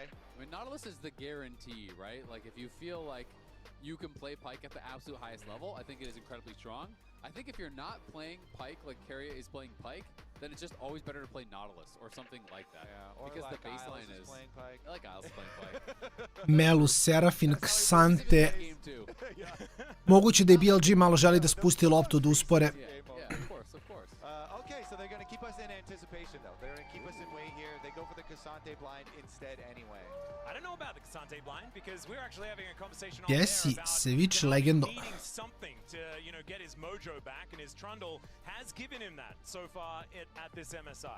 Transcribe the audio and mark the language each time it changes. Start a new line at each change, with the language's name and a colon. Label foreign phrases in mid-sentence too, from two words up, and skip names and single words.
English: I mean, Nautilus is the guarantee, right? Like, if you feel like you can play Pike at the absolute highest level, I think it is incredibly strong. I think if you're not playing Pike like Keria is playing Pike, then it's just always better to play Nautilus or something like that. Yeah, or because like the baseline Isles is playing Pike. like Isles playing Pike. Melus, Serafin, Xante.
Serbian: Moguće da i BLG malo želi da spusti loptu, da uspore.
English: Yeah, of course, of course. Okay, so they're going to keep us in anticipation, though. They're going to keep us in way here. They go for the Cassante blind instead anyway. I don't know about the Cassante blind because we're actually having a conversation on
Serbian: Jesi,
English: there about
Serbian: Sevic legendo.
English: needing something to, you know, get his mojo back, and his Trundle has given him that so far at this MSI.